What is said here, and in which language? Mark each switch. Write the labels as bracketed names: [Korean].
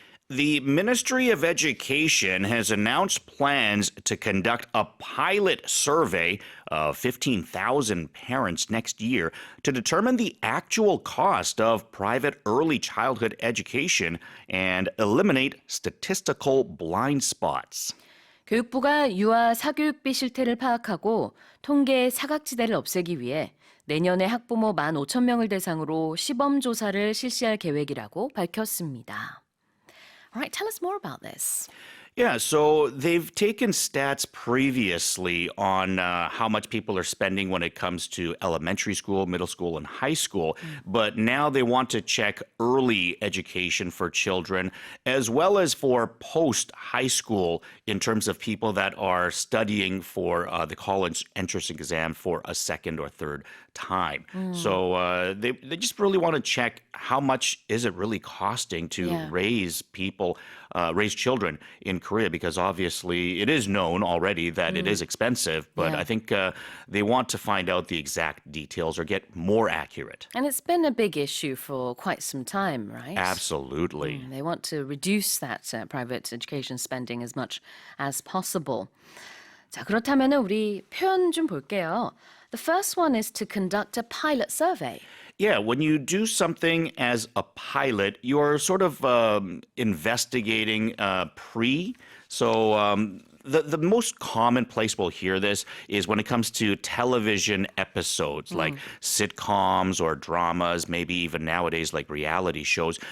[English] The Ministry of Education has announced plans to conduct a pilot survey of 15,000 parents next year to determine the actual cost of private early childhood education and eliminate statistical blind spots. [Korean] 교육부가 유아 사교육비 실태를 파악하고 통계 사각지대를 없애기 위해 내년에 학부모 15,000명을 대상으로 시범 조사를 실시할 계획이라고 밝혔습니다. [English] All right, tell us more about this. Yeah, so they've taken stats previously on how much people are spending when it comes to elementary school, middle school, and high school. But now they want to check early education for children as well as for post-high school in terms of people that are studying for the college entrance exam for a second or third time. So they just really want to check how much is it really costing to raise people, raise children in Korea, because obviously it is known already that it is expensive, but I think they want to find out the exact details or get more accurate. And it's been a big issue for quite some time, right? Absolutely. They want to reduce that private education spending as much as possible. [Korean] 자, 그렇다면 우리 표현 좀 볼게요. [English] The first one is to conduct a pilot survey. Yeah, when you do something as a pilot, you're sort of investigating pre. So the most common place we'll hear this is when it comes to television episodes like sitcoms or dramas, maybe even nowadays like reality shows.